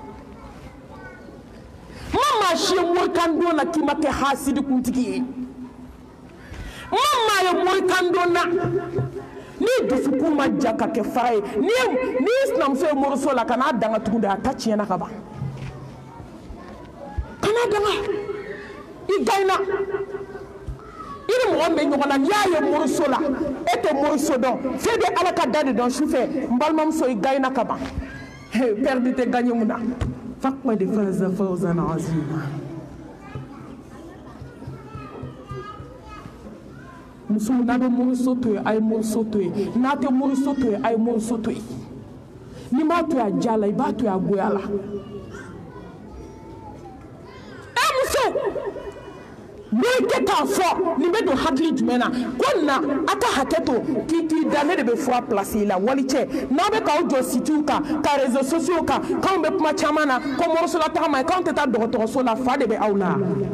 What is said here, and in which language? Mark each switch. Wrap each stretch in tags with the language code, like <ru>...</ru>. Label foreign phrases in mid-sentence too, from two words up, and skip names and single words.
<bm>ma maa si ye morikando na k'i ma kɛ hasidi kuntigi ye ma maa ye morikando na ni dusukun ma ja ka kɛ fara ye ni sinamuso ye moriso la ka n'a danga tugun de a ta tiɲɛna ka ban kana danga i gayna i ni mɔgɔ bɛ ɲɔgɔn na n'i y'a ye moriso la e tɛ moriso dɔn fɛn bɛ ala ka da de dɔn sufɛ n balimamuso i gayna ka ban perdre tɛ gagner mun na</bm> <ar>فقد فاز فوزا عظيما</ar> <bm>muso n'a bɛ moriso to yen a ye moriso to yen n'a tɛ moriso to yen a ye moriso to yen n'i m'a to yen a diya la i b'a to yen a goya la n'i kɛ k'a fɔ nin bɛ don hakili jumɛn na ko na a ka hakɛ to k'i da ne de bɛ fura place i la wali cɛ n'a bɛ k'aw jɔ sitiw kan ka</bm> <fr>réseaux sociaux</fr> <bm>kan k'anw bɛ kuma caman na ko morisola tagama ye k'anw tɛ taa dɔgɔtɔrɔso la fa de bɛ aw la</bm>